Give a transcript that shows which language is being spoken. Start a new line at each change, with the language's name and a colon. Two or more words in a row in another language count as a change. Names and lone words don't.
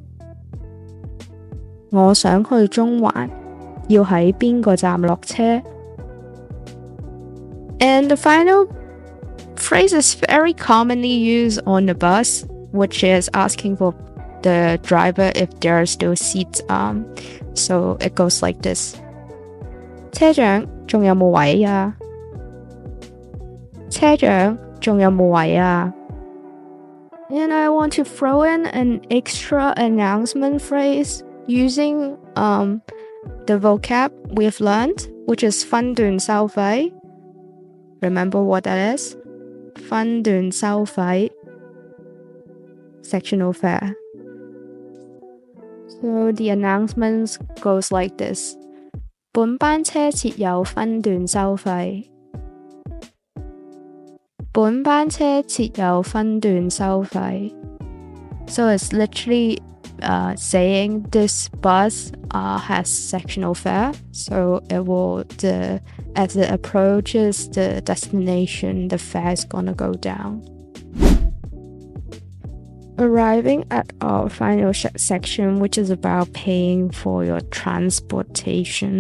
Cantonese: 我想去中環要喺邊個站落車
English: And the final phrase is very commonly used on the bus, which is asking for the driver if there are still seats. So it goes like this.
Cantonese: 車長，仲有冇位啊？車長， 仲有冇位啊?
English: And I want to throw in an extra announcement phrase using the vocab we've learned, which is
Cantonese: 分段收費.
English: Remember what that is?
Cantonese: 分段收費.
English: Sectional fare. So the announcements goes like this.
Cantonese: 本班車設有分段收費. 本班車設有分段收費.
English: So it's literally saying this bus has sectional fare. So it will, as it approaches the destination, the fare is gonna go down. Arriving at our final section, which is about paying for your transportation.